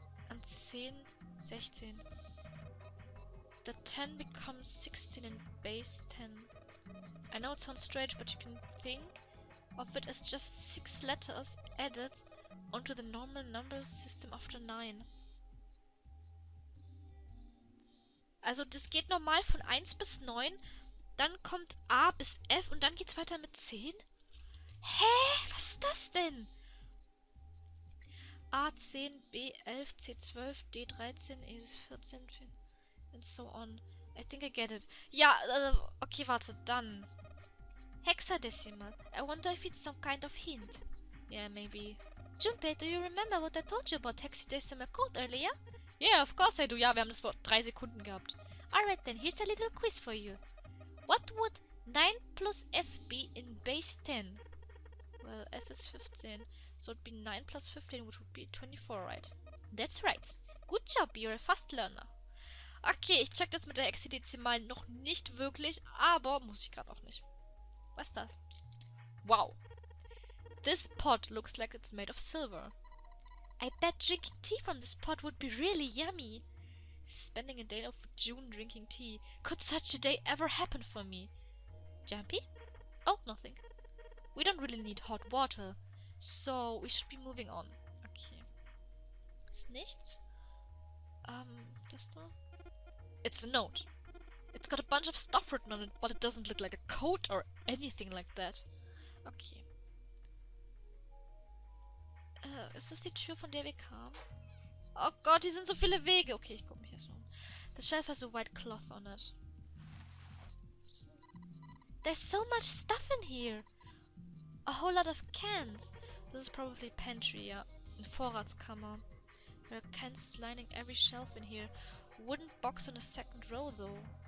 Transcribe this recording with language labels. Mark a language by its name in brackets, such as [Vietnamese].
[German] Und [English] 10, 16. The 10 becomes 16 in base 10. I know it sounds strange, but you can think of it as just 6 letters added onto the normal number system after 9. [German] Also das geht normal von 1 bis 9, dann kommt A bis F und dann geht's weiter mit 10? Hä? Was ist das denn? [English] A10, B11, C12, D13, E14 and so on. I think I get it. [German] Ja, okay, warte, dann. Hexadecimal. [English] I wonder if it's some kind of hint. Yeah, maybe. Junpei, do you remember what I told you about hexadecimal code earlier? Yeah, of course I do. [German] Ja, wir haben das vor 3 Sekunden gehabt. [English] Alright then, here's a little quiz for you. What would 9 plus F be in base 10? Well, F is 15. So it'd be 9 plus 15, which would be 24, right? That's right. Good job, you're a fast learner. [German] Okay, ich check das mit der Hexadezimal noch nicht wirklich, aber muss ich gerade auch nicht. Was ist das? Wow. [English] This pot looks like it's made of silver. I bet drinking tea from this pot would be really yummy. Spending a day of June drinking tea. Could such a day ever happen for me? Jumpy? Oh, nothing. We don't really need hot water, so we should be moving on. [German] Okay. Ist nichts? Das da? [English] It's a note. It's got a bunch of stuff written on it, but it doesn't look like a code or anything like that. Okay. [German] Ist das die Tür, von der wir kamen? Oh Gott, hier sind so viele Wege. Okay, ich gucke mich erst mal um. [English] The shelf has a white cloth on it. So. There's so much stuff in here. A whole lot of cans. This is probably pantry, yeah. [German] Eine Vorratskammer. [English] There are cans lining every shelf in here. Wooden box on the second row, though.